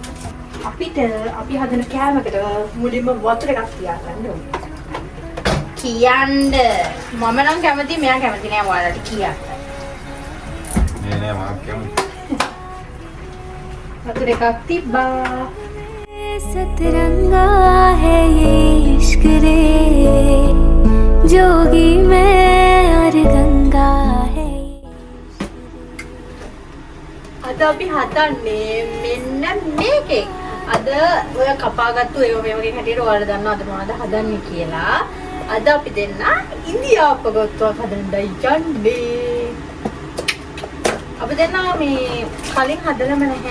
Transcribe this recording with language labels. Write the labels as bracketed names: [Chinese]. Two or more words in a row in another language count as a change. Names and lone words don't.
[Sinhala] අපි හදන කෑමකට මුලින්ම වතුර එකක් තියාගන්න ඕනේ. කියන්න මම නම් කැමති මෙයා කැමති නෑ ඔයාලට කියන්න. නෑ මාත් කැමති. වතුර එකක් තිබ්බා. [Hindi] सतरंगा है ये इश्क रे जोगी मैं और गंगा है. [Sinhala] අද අපි හදන්නේ මෙන්න මේකේ. අද ඔය කපාගත්තු ඒව මේ වගේ හැටියට ඔයාලා දන්නවා අද මොනවද හදන්නේ කියලා. අද අපි දෙන්න ඉන්දියාප්ප ගොත්තුවක් හදන්නයි යන්නේ. අපි දෙන්න මේ කලින් හදලම නැහැ.